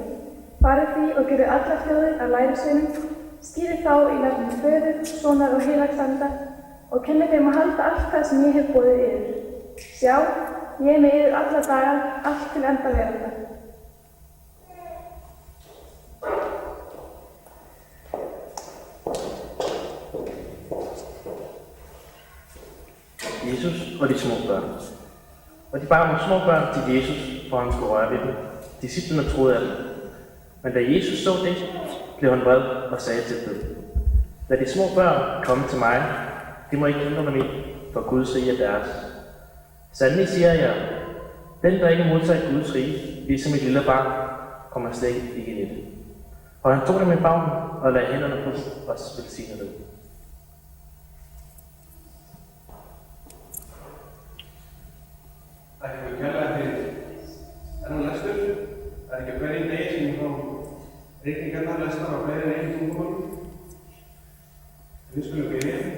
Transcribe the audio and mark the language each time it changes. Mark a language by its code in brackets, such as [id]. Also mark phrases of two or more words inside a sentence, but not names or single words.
[is] Farið því og gerið allar þjóðir að lærisveinum, skýrið þá í nafni Föður, Sonar og heilags anda og kennið þeim að halda allt það sem ég hef boðið yður. Sjá, ég er með yður alla daga, allt til enda veraldar. [da] Jesus og de små børn. Og de bar nogle små børn til Jesus, for han skulle røre ved dem. Disciplene troede af dem. Men da Jesus så det, blev han vred og sagde til dem: Lad de små børn komme til mig. De må ikke hindre dem i, for Guds rige er deres. Sandelig siger jeg, den der ikke modtager Guds rige, ligesom et lille barn, kommer slet ikke ind i det. Og han tog dem i favnen og lagde hænderne på dem og velsignede dem. [is] Takk fyrir kærlega fyrir þennan lestur. Það ekki hverjum degi sem ég fá ritningarnar lestar á fleiri en einu tungumálum. Við skulum byrja.